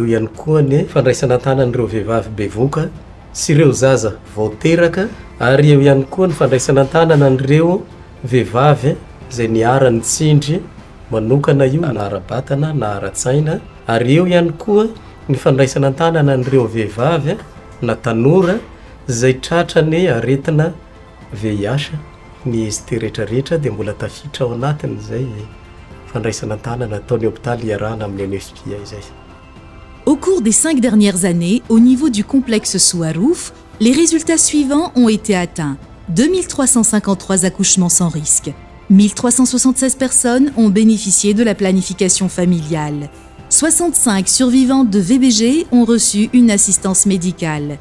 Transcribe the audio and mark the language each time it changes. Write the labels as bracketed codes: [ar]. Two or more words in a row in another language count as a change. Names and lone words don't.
[mg] ihany koa ny fandraisana tanan'ireo vehivavy bevoka sy ireo zaza vao teraka ary eo ihany koa ny fandraisana tanana an'ireo vehivavy zay niarany tsindry manokana io na ara-batana na ara-tsaina ary eo ihany koa ny fandraisana tanana an'ireo vehivavy na tanora zay tratrany aretina VIH ny izy ty rehetrarehetra dia mbola tafiditra ao anatiny zay fandraisana tanana ataon'ny hôpitaly iarahana amin'ny UNFPA izay. [fr] Au cours des 5 dernières années, au niveau du complexe Souarouf, les résultats suivants ont été atteints. 2353 accouchements sans risque. 1376 personnes ont bénéficié de la planification familiale. 65 survivantes de VBG ont reçu une assistance médicale.